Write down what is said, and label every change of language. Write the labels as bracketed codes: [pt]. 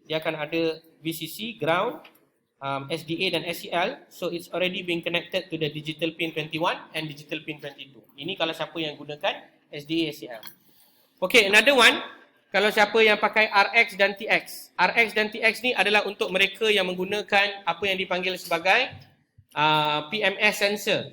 [ms] Dia akan ada VCC, ground, SDA dan SCL. [en] So it's already been connected to the digital pin 21 and digital pin 22. [ms] Ini kalau siapa yang gunakan SDA, SCL. [en] Okay, another one. [ms] Kalau siapa yang pakai RX dan TX. RX dan TX ni adalah untuk mereka yang menggunakan apa yang dipanggil sebagai PMS sensor.